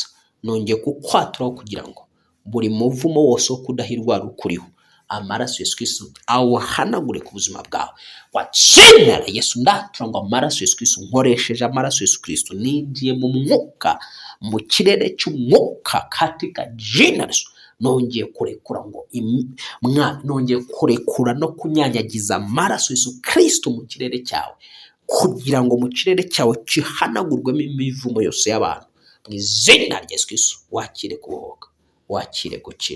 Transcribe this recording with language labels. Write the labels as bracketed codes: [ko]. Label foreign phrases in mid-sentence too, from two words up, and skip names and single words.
[rw] Nongeye kukwaturaho kugira ngo buri muvumo wose wo kudahirwa wari ukuriho, amaraso Yesu Kristo awuhanagure ku buzima bwawe. Wacimera Yesu, ndatura ngo amaraso Yesu Kristo, nkoresheje amaraso Yesu Kristo ninjiye mu mwuka, mu kirere cy'umwuka [sw] katika jina la Yesu. [rw] Nongeye kurekura ngo nongeye kurekura no kunyanyagiza amaraso Yesu Kristo mu kirere cyawe, kugira ngo mu kirere cyawe kihanagurwemo imivumo yose y'abantu. Mu izina rya Yesu Kristo wakire kubohoka, wakire gukira.